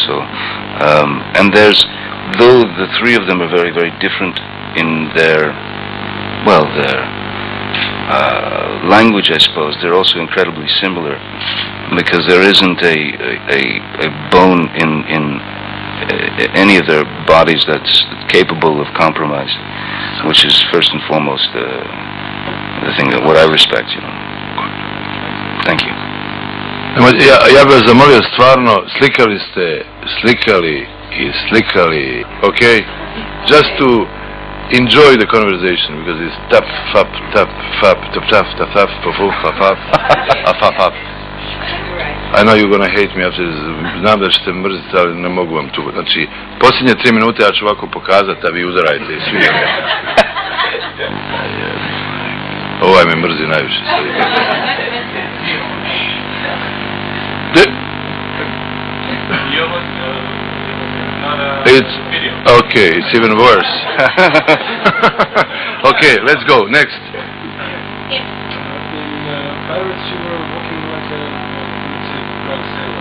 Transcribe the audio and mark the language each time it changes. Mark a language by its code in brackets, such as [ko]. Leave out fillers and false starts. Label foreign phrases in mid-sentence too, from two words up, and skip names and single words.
[en] So, and though the 3 of them are very, very different in their language, I suppose, they're also incredibly similar, because there isn't a bone in any of their bodies that's capable of compromise, which is first and foremost the thing that what I respect, you know. Thank you. [sr] Ja bih vas zamolio stvarno, slikali, [en] okay? Just to enjoy the conversation, because it's tap, fap, tap, fap, tap, tap, tap, tap, fap, fap. I know you're gonna hate me after this. [sr] Znam da ćete mrziti, ali ne mogu vam tu. Znači, posljednje 3 minute ja ću ovako pokazati, a vi uzorajte i svi. Ovaj me mrzi najviše sad. [en] It's okay. It's even worse. Okay, let's go. Next. In Pirates, you were walking like a drug sailor.